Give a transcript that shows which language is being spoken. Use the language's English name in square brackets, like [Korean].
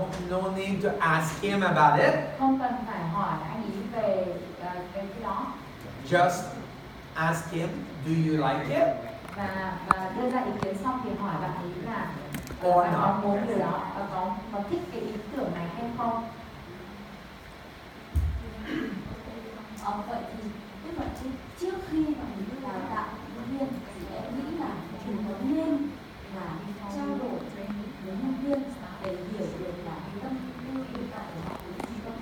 [English] No need to ask him about it. [Vietnamese] Không cần phải hỏi anh ấy về cái đó. [English] Just ask him, do you like it? [Vietnamese] Và đưa ra ý kiến xong thì hỏi bạn ấy là [English] Or [Vietnamese] bạn [English] not. [Vietnamese] có muốn điều đó, có thích cái ý tưởng này hay không? Vậy thì tức là trước khi mà mình đào tạo nhân viên thì em nghĩ là mình có nên là trao đổi với nhân viên để hiểu được là cái tâm tư hiện tại của họ là gì không?